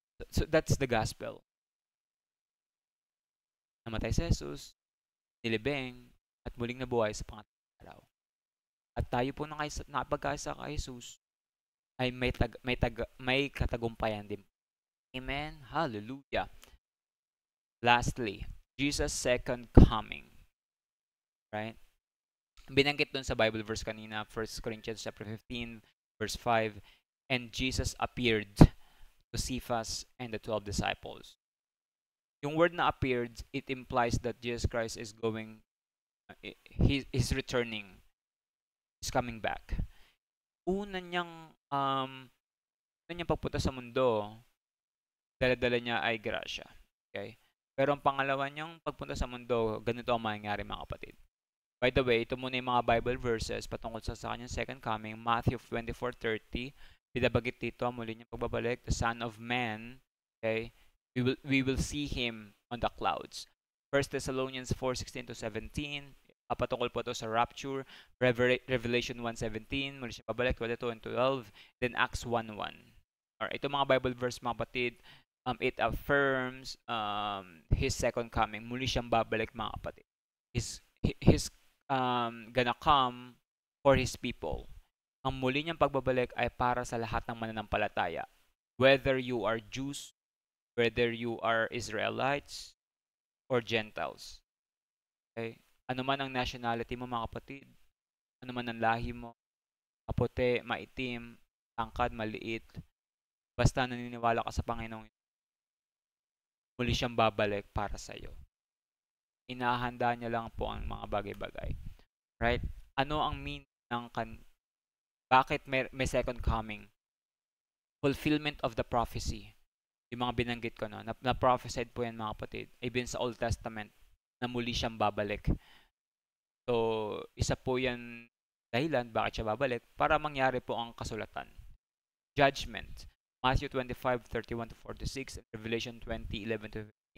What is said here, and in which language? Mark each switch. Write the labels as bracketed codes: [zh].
[en] So that's the gospel. [tl] Namatay si Jesus, nilibing, at muling nabuhay sa pangatlong araw. At tayo po nakapagkaisa kay Jesus ay may katagumpayan din. Amen? Hallelujah. [en] Lastly, Jesus' second coming. Right? [tl] Binanggit dun sa [en] Bible verse kanina, 1 Corinthians chapter 15, verse 5, and Jesus appeared to Cephas and the 12 disciples. Yung word na appeared, it implies that Jesus Christ is he's returning. He's coming back. [tl] Una niyang pagpunta sa mundo, dala-dala niya ay grasya. Okay? Pero ang pangalawa niyang pagpunta sa mundo, ganito ang mangyayari mga kapatid. [en] By the way, [tl] ito muna yung mga Bible verses patungkol sa kanyang second coming. [en] Matthew 24:30, [tl] binabagit dito muli niyang pagbabalik, [en] the Son of Man, okay, we will see Him on the clouds. [tl] 1 Thessalonians 4:16-17, patungkol po ito sa rapture. Revelation 1:17, muli siya pabalik, 22 and 12, then Acts 1:1. [en] Alright, ito mga Bible verse [tl] mga kapatid, [en] it affirms His second coming. [tl] Muli siyang babalik mga kapatid. [en] He's gonna come for His people. [tl] Ang muli niyang pagbabalik ay para sa lahat ng mananampalataya. [en] Whether you are Jews, whether you are Israelites, or Gentiles. Okay? [tl] Ano man ang nationality mo mga kapatid, ano man ang lahi mo, maputi, maitim, tangkad, maliit, basta naniniwala ka sa Panginoon, muli siyang babalik para sa iyo. Inahanda niya lang po ang mga bagay-bagay. Right? Ano ang meaning ng bakit may second coming? [en] Fulfillment of the prophecy. [tl] Yung mga binanggit ko, no? Na-prophesied po yan mga kapatid. Even sa Old Testament, na muli siyang babalik. So, isa po yan dahilan bakit siya babalik para mangyari po ang kasulatan. [en] Judgment. Matthew 25:31-46 and Revelation 20:11-15.